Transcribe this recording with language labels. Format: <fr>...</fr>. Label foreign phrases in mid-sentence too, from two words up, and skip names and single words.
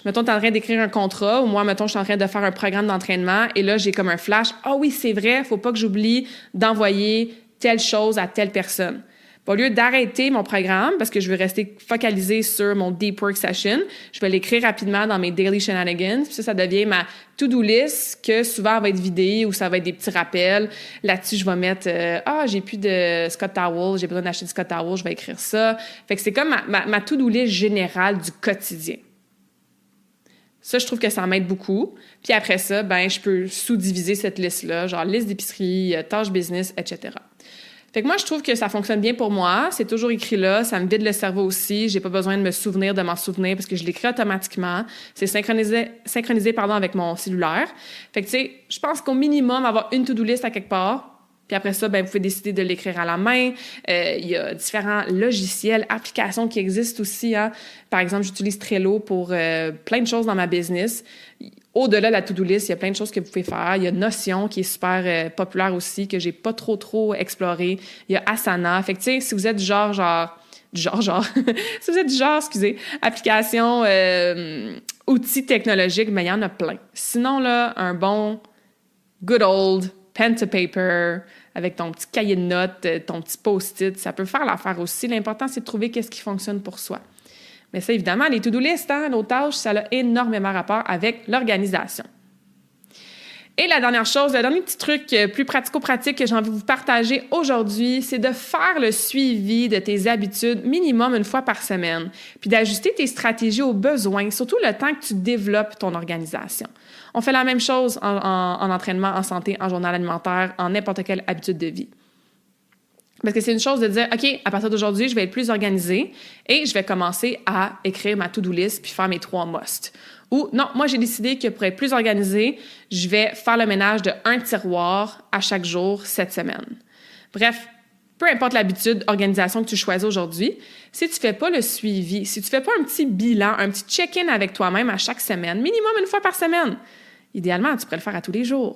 <fr>Mettons, tu es en train d'écrire un contrat, ou moi, mettons, je suis en train de faire un programme d'entraînement, et là, j'ai comme un flash. Ah oui, c'est vrai, faut pas que j'oublie d'envoyer telle chose à telle personne. Au lieu d'arrêter mon programme, parce que je veux rester focalisée sur mon</fr> <en>Deep Work Session,</en> <fr>je vais l'écrire rapidement dans mes</fr> <en>Daily Shenanigans.</en> <fr>Puis ça devient ma</fr> <en>to-do list</en> <fr>que souvent va être vidée ou ça va être des petits rappels. Là-dessus, je vais mettre j'ai plus de Scott Towel, j'ai besoin d'acheter du Scott Towel, je vais écrire ça. Fait que c'est comme ma</fr> <en>to-do list</en> <fr>générale du quotidien. Ça, je trouve que ça m'aide beaucoup. Puis après ça, je peux sous-diviser cette liste-là, genre liste d'épicerie, tâches business, etc. Fait que moi, je trouve que ça fonctionne bien pour moi. C'est toujours écrit là. Ça me vide le cerveau aussi. J'ai pas besoin de me souvenir de m'en souvenir parce que je l'écris automatiquement. C'est synchronisé avec mon cellulaire. Fait que, tu sais, je pense qu'au minimum, avoir une</fr> <en>to-do list</en> <fr>à quelque part. Puis après ça, vous pouvez décider de l'écrire à la main. Il y a différents logiciels, applications qui existent aussi. Hein. Par exemple, j'utilise Trello pour plein de choses dans ma business. Au-delà de la</fr> <en>to-do list,</en> <fr>il y a plein de choses que vous pouvez faire. Il y a Notion qui est super populaire aussi, que j'ai pas trop exploré. Il y a Asana. Fait que, tu sais, si vous êtes si vous êtes du genre, application, outils technologiques, il y en a plein. Sinon, là, un bon</fr> <en>good old pen to paper,</en> <fr>avec ton petit cahier de notes, ton petit post-it, ça peut faire l'affaire aussi. L'important, c'est de trouver qu'est-ce qui fonctionne pour soi. Mais ça, évidemment, les</fr> <en>to-do list,</en> <fr>nos tâches, ça a énormément rapport avec l'organisation. Et la dernière chose, le dernier petit truc plus pratico-pratique que j'ai envie de vous partager aujourd'hui, c'est de faire le suivi de tes habitudes minimum une fois par semaine, puis d'ajuster tes stratégies aux besoins, surtout le temps que tu développes ton organisation. On fait la même chose en entraînement, en santé, en journal alimentaire, en n'importe quelle habitude de vie. Parce que c'est une chose de dire, OK, à partir d'aujourd'hui, je vais être plus organisée et je vais commencer à écrire ma</fr> <en>to-do list</en> <fr>puis faire mes 3 must. Ou non, moi, j'ai décidé que pour être plus organisée, je vais faire le ménage de 1 tiroir à chaque jour cette semaine. Bref, peu importe l'habitude, organisation que tu choisis aujourd'hui, si tu ne fais pas le suivi, si tu ne fais pas un petit bilan, un petit check-in avec toi-même à chaque semaine, minimum une fois par semaine, idéalement, tu pourrais le faire à tous les jours.</fr>